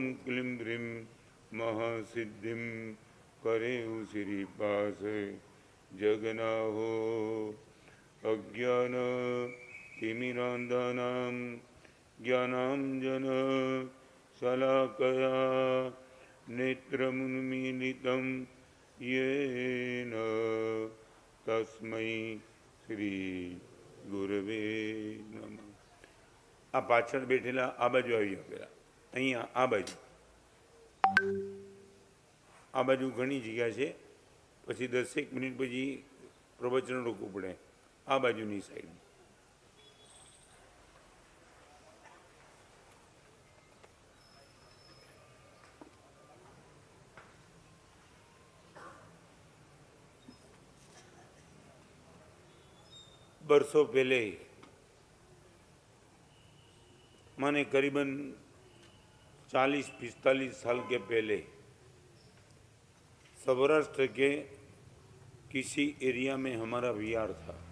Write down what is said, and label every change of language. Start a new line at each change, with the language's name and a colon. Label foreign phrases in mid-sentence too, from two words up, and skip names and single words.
Sanskrit: क्लीं ह्रीं महासिद्धिं करे श्रीपास जगन्नाहो अज्ञान तिमिरान्धानां ज्ञानाञ्जन शलाकया नेत्रमुन्मीलितं येन तस्मै श्री गुरवे नमः।
Gujarati: આ પાછળ બેઠેલા આ બાજુ આવી જાઓ પેલા અહીંયા આ બાજુ ઘણી જગ્યા છે પછી 10 મિનિટ પછી પ્રવચન રોકવું પડે આ બાજુની સાઈડ
Hindi: बरसों पहले माने करीबन 40-45 साल के पहले सौराष्ट्र के किसी एरिया में हमारा विहार था।